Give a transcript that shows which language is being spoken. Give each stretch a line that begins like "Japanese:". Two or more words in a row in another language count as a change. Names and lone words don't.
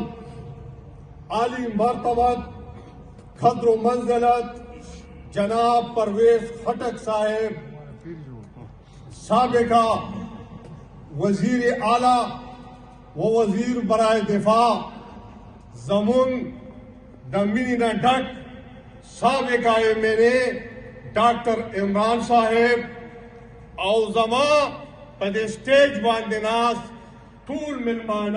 Urdu: عالی مرتبت قدر و منزلت جناب پرویز خٹک صاحب سابقہ وزیر اعلیٰ و وزیر برائے دفاع
Pashto: زمون دمینی نہ ڈک سابقہ MNA ډاکټر عمران صاحب او زما په دې سټیج باندې ناست ټول مېلمانه